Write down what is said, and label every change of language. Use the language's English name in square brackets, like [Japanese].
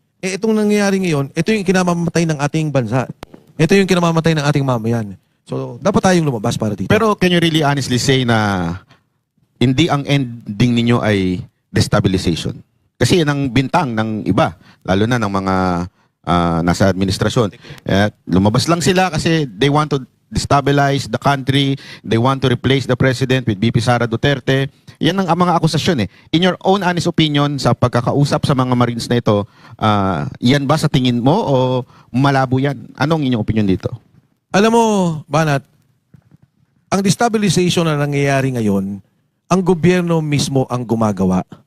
[Filipino] Itong nangyayari ngayon, ito yung kinamamatay ng ating bansa. Ito yung kinamamatay ng ating mamayan. So, dapat tayong lumabas para dito. Pero [English] can you really honestly say [Filipino] na hindi ang ending ninyo ay [English] destabilization? [Filipino] Kasi yan ang bintang ng iba, lalo na ng mga nasa administrasyon. Lumabas lang sila kasi [English] they want to destabilize the country, they want to replace the president with VP Sara Duterte. [Filipino] Yan ang mga akusasyon eh. [English] In your own honest opinion, [Filipino] sa pagkakausap sa mga Marines na ito, yan ba sa tingin mo o malabo yan? Anong inyong opinion dito? Alam mo, Banat, ang destabilization na nangyayari ngayon, ang gobyerno mismo ang gumagawa.